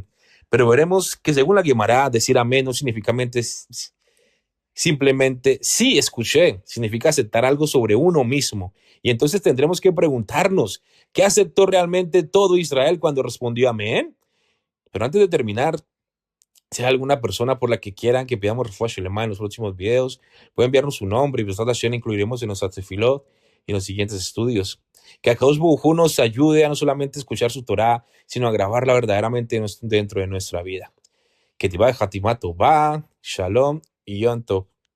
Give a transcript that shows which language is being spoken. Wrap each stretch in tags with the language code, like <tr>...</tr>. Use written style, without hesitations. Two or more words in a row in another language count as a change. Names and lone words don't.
<es>Pero veremos que según la Gemara, decir amén no significa simplemente sí escuché, significa aceptar algo sobre uno mismo. Y entonces tendremos que preguntarnos, ¿qué aceptó realmente todo Israel cuando respondió amén? Pero antes de terminar, si hay alguna persona por la que quieran que pidamos</es> <he>רפואה שלמה</he> <es>en los próximos videos, puede enviarnos su nombre y</es> <he>בעזרת השם</he> <es>incluiremos en nuestra tefilot y en los siguientes estudios. Que</es> <he>הקדוש ברוך הוא</he> <es>nos ayude a no solamente escuchar su Torah, sino a grabarla verdaderamente dentro de nuestra vida.</es> <he>Que כתיבה וחתימה טובה, שלום ויום טוב.</he>